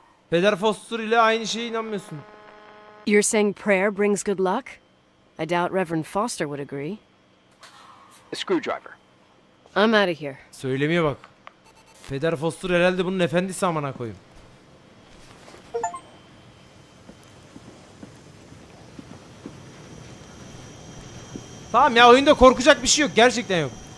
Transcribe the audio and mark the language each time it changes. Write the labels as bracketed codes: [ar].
[tr] Peder Foster ile aynı şeye inanmıyorsun. [en] You're saying prayer brings good luck? I doubt Reverend Foster would agree. A screwdriver. I'm out of here. [tr] Söylemiyor bak. Peder Foster herhalde bunun efendisi amına koyayım. Tamam ya oyunda korkacak bir şey yok. Gerçekten yok.